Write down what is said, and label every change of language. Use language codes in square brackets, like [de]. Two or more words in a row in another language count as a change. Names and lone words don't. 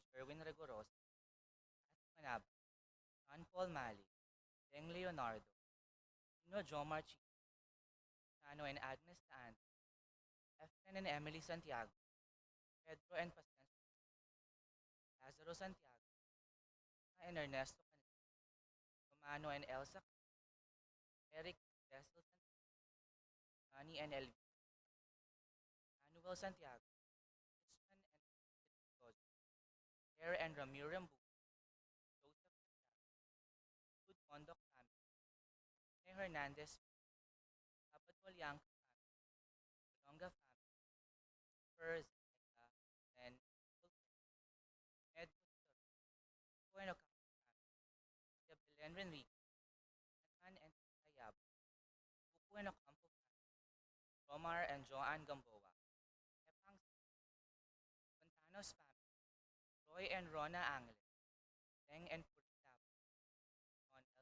[en] Erwin Rigorosa, Ati Manaba, John Paul Mali, Deng Leonardo, Nino Jomar Chi, Chano and Agnes Taan, Efren and Emily Santiago, Pedro and Pasensio, Lazaro Santiago, and Ernesto Canela, Romano and Elsa, Eric Dessel Santiago, Johnny and Elvie, Manuel Santiago, Christian and Elizabeth Gozo, Air and Ramiro Rambu, Joseph Santiago, Good Conduct Family, May Hernandez, Sabato Liangca Family, Olonga Family, Per Zeka, and Med Costor, Bueno Campo Family, Belen Renrique, Nanan and Tayab, Pupu and Ocampo Family, Romar and Joanne Gamboa, Epang Fontanos Family, Roy and Rona Angeles, Deng and Purilab, Ron L.